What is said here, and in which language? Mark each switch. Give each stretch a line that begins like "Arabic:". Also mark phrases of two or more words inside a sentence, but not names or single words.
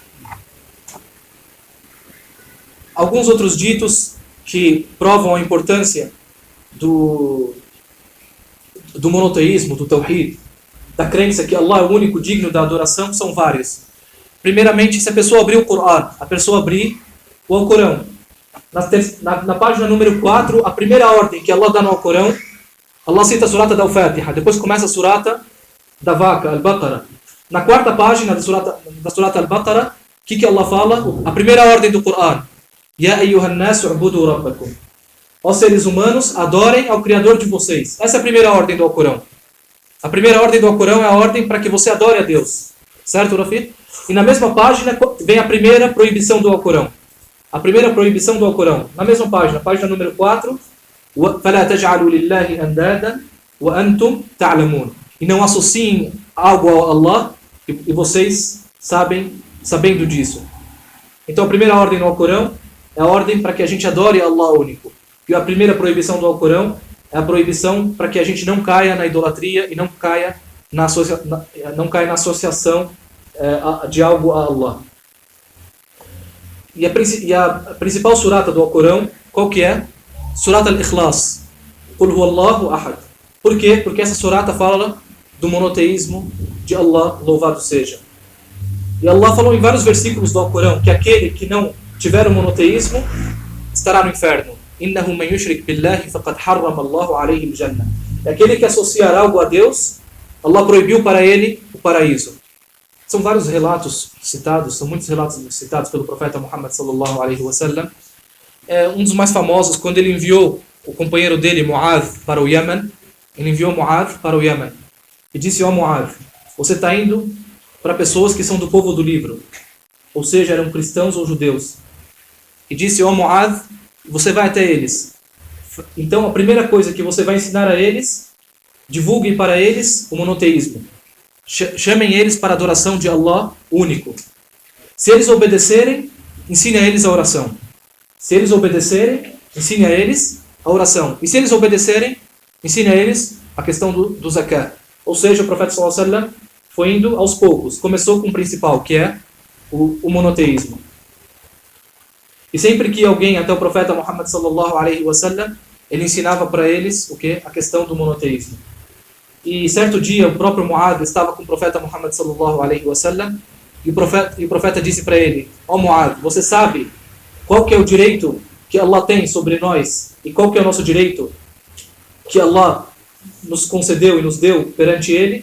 Portuguese: Alguns outros ditos que provam a importância do monoteísmo, do tawhid, da crença que Allah é o único digno da adoração, são vários. Primeiramente, se a pessoa abrir o Corão, a pessoa abrir o Alcorão, na página número 4, a primeira ordem que Allah dá no Alcorão, Allah cita a surata da Al-Fatiha, depois começa a surata da vaca, Al-Baqarah. Na quarta página da surata Al-Baqarah, o que Allah fala? A primeira ordem do Corão:
Arabic: يا أيها الناس اعبدوا ربكم.
Portuguese: Ó seres humanos, adorem ao Criador de vocês. Essa é a primeira ordem do Alcorão. A primeira ordem do Alcorão é a ordem para que você adore a Deus. Certo, Rafi? E na mesma página vem a primeira proibição do Alcorão. A primeira proibição do Alcorão. Na mesma página número 4.
Arabic: فَلَا تَجْعَلُوا لِلَّهِ أَنْدَادًا وَأَنْتُمْ تَعْلَمُونَ.
Portuguese: E não associem algo ao Allah, e vocês sabendo disso. Então a primeira ordem do Alcorão é a ordem para que a gente adore Allah único. E a primeira proibição do Alcorão é a proibição para que a gente não caia na idolatria e não caia na associação de algo a Allah. E a principal surata do Alcorão, qual que é?
Arabic: سورة الإخلاص. قل هو الله أحد.
Portuguese: Por quê? Porque essa surata fala do monoteísmo de Allah, louvado seja. E Allah falou em vários versículos do Alcorão que aquele que não tiver o monoteísmo estará no inferno.
Arabic: إنه من يشرك بالله فقد حرم الله عليه الجنة.
Portuguese: É aquele que associar algo a Deus, Allah proibiu para ele o paraíso. São vários relatos citados, são muitos relatos citados pelo profeta Muhammad
Arabic: صلى الله عليه وسلم.
Portuguese: Um dos mais famosos, quando ele enviou o companheiro dele, Mu'adh, para o Iêmen, ele enviou Mu'adh para o Iêmen e disse: ó Mu'adh, você está indo para pessoas que são do povo do livro, ou seja, eram cristãos ou judeus. E disse: ó Mu'adh, você vai até eles. Então a primeira coisa que você vai ensinar a eles, divulguem para eles o monoteísmo. Chamem eles para a adoração de Allah único. Se eles obedecerem, ensine a eles a oração. Se eles obedecerem, ensine a eles a oração. E se eles obedecerem, ensine a eles a questão do zakat. Ou seja, o profeta
Arabic: صلى الله عليه وسلم
Portuguese: foi indo aos poucos. Começou com o principal, que é o monoteísmo. E sempre que alguém, até o profeta Muhammad
Arabic: صلى الله عليه وسلم,
Portuguese: ele ensinava para eles o quê? A questão do monoteísmo. E certo dia o próprio Mu'adh estava com o profeta Muhammad
Arabic: صلى الله عليه وسلم
Portuguese: e o profeta disse para ele: ó Mu'adh, você sabe qual que é o direito que Allah tem sobre nós e qual que é o nosso direito que Allah nos concedeu e nos deu perante ele?